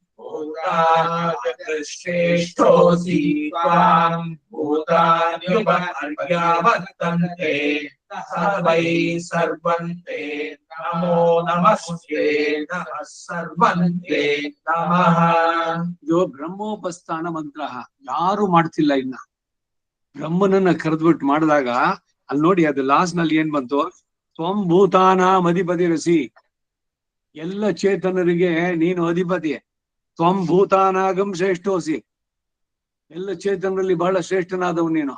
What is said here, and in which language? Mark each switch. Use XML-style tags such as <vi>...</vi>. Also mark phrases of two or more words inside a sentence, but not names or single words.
<sa>भूतानाश्रेष्ठोऽसि त्वां भूतान्युपर्यावर्तन्ते सर्वैः सर्वन्ते नमो नमस्ते नमः सर्वन्ते नमः.</sa> <kn>ಇದು ಬ್ರಹ್ಮೋಪಸ್ಥಾನ ಮಂತ್ರ ಯಾರು ಮಾಡ್ತಿಲ್ಲ ಇನ್ನ. ಬ್ರಹ್ಮನನ್ನ ಕರೆದ್ಬಿಟ್ಟು ಮಾಡಿದಾಗ ಅಲ್ಲಿ ನೋಡಿ ಅದು ಲಾಸ್ಟ್ ನಲ್ಲಿ ಏನ್ ಬಂತು,</kn> <sa>ತ್ವಂ ಭೂತಾನಾಂ ಅಧಿಪತಿರಸಿ,</sa> <kn>ಎಲ್ಲ ಚೇತನರಿಗೆ ನೀನು ಅಧಿಪತಿ.</kn> <sa>ತ್ವಂ ಭೂತಾನಾಗಂ ಶ್ರೇಷ್ಠೋಸಿ,</sa> <kn>ಎಲ್ಲ ಚೇತನರಲ್ಲಿ ಬಹಳ ಶ್ರೇಷ್ಠನಾದವು ನೀನು.</kn>